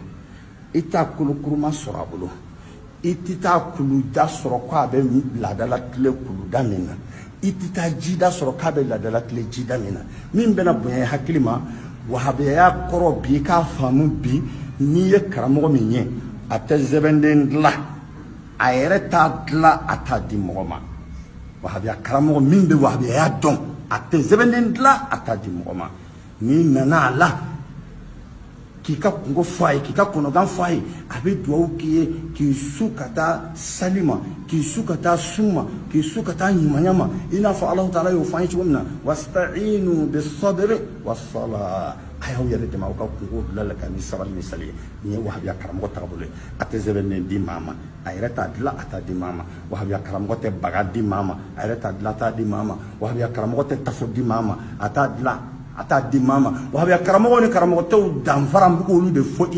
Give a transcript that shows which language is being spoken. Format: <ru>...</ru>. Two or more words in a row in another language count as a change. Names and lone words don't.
<bm>i t'a kolo kuruma sɔrɔ a bolo i tɛ taa kuluda sɔrɔ k'a bɛ laadala tile kuluda min na i tɛ taa jida sɔrɔ k'a bɛ laadala tile jida min na min bɛna bonya hakili ma wahabiya kɔrɔ bi i k'a faamu bi n'i ye karamɔgɔ min ye a tɛ sɛbɛnden dilan a yɛrɛ t'a dilan a t'a di mɔgɔ ma wahabiya karamɔgɔ min bɛ wahabiya dɔn a tɛ sɛbɛnden dilan a t'a di mɔgɔ ma n'i nana a la k'i ka kungo fɔ a ye k'i ka kɔnɔgan fɔ a ye a bɛ dugawu k'i ye k'i su ka taa sali ma k'i su ka taa sun ma k'i su ka taa ɲumanya ma i n'a fɔ Alahu Taala y'o fɔ an ye cogo min na</bm> <ar>واستعينوا بالصبر والصلاة</ar> <bm>a y'aw yɛrɛ dɛmɛ aw ka kungo dilan ka ni sabali ni sali ye nin ye wahabiya karamɔgɔ taabolo ye a tɛ sɛbɛnden di maa ma a yɛrɛ t'a dilan a t'a di maa ma wahabiya karamɔgɔ tɛ baga di maa ma a yɛrɛ t'a dilan a t'a di maa ma wahabiya karamɔgɔ tɛ tafo di maa ma a t'a dilan a t'a di maa ma wahabiya karamɔgɔw ni karamɔgɔtɛw danfara n bɛ k'olu de fɔ i</bm>